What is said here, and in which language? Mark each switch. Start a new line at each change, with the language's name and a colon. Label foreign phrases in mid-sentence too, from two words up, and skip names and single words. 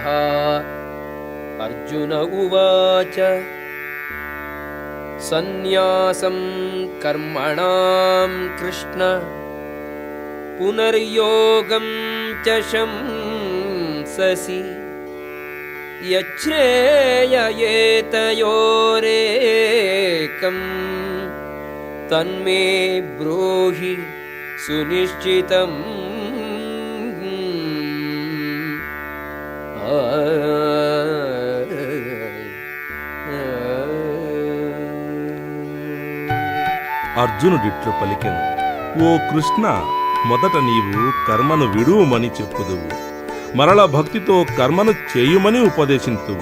Sanskrit: अर्जुन उवाच सन्न्यासं कर्मणां कृष्ण पुनर्योगं च शंससि यच्छ्रेययेतयोरेकं तन्मे ब्रूहि सुनिश्चितम्।
Telugu: అర్జునుడిట్లు పలికెను, ఓ కృష్ణ, మొదట నీవు కర్మను విడువమని చెప్పుదువు, మరల భక్తితో కర్మను చేయుమని ఉపదేశింతువు.